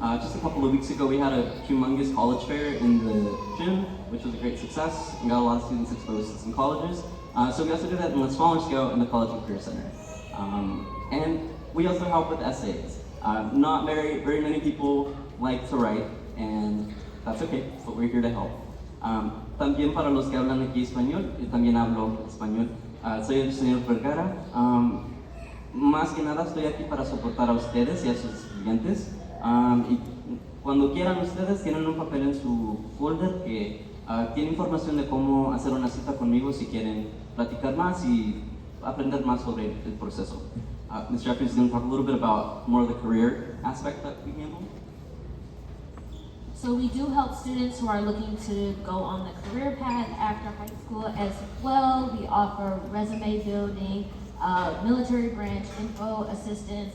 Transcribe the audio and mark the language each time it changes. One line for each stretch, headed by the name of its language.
English: Just a couple of weeks ago, we had a humongous college fair in the gym, which was a great success. We got a lot of students exposed to some colleges. So we also do that in a smaller scale in the College and Career Center. And we also help with essays. Not very many people like to write, and that's okay, but we're here to help.
Spanish: También para los que hablan aquí español, yo también hablo español. Soy el señor Vergara. Más que nada estoy aquí para soportar a ustedes y a sus estudiantes. Y cuando quieran ustedes tienen un papel en su folder que tiene información de cómo hacer una cita conmigo si quieren platicar más y aprender más sobre el proceso.
English: Mr. Jeffries is going to talk a little bit about more of the career aspect that we handle. So we do help students who are looking to go on the career path after high school as well. We offer resume building, military branch info assistance.